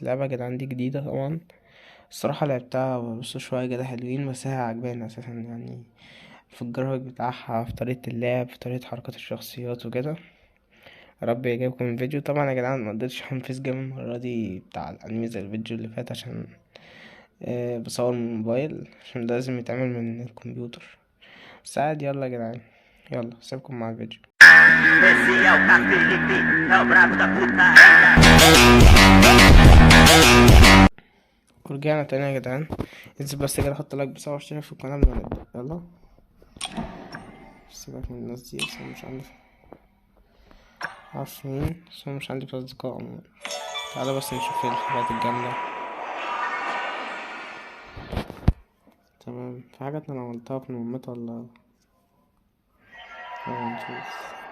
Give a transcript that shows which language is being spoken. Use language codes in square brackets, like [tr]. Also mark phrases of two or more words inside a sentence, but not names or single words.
[ar] اللعبة يا جدعان دي جديدة طبعا. الصراحة لعبتها بص شوية كده حلوين، بس هي عجباني أساسا يعني في الجرافيك بتاعها، في طريقة اللعب، في طريقة حركة الشخصيات وكده. يا رب يعجبكم الفيديو. طبعا يا جدعان مقدرتش انفذ جيم المرة دي بتاع الأنمي زي الفيديو اللي فات عشان بصور من الموبايل، عشان ده لازم يتعمل من الكمبيوتر. بس عادي، يلا يا جدعان، يلا سيبكم مع الفيديو. [pt] Esse é o Felipe, é o brabo da putaria. [ar] ورجعنا تاني يا جدعان. انزل بس كده حط لايك بس واشترك في القناة قبل ما نبدأ. يلا سيبك من الناس دي، بس أنا مش عندي معرفش مين، بس أنا مش عندي في أصدقاء عموما. تعالى بس نشوف ايه الحاجات الجامدة. تمام، في حاجات أنا عملتها في المهمات ولا نشوف.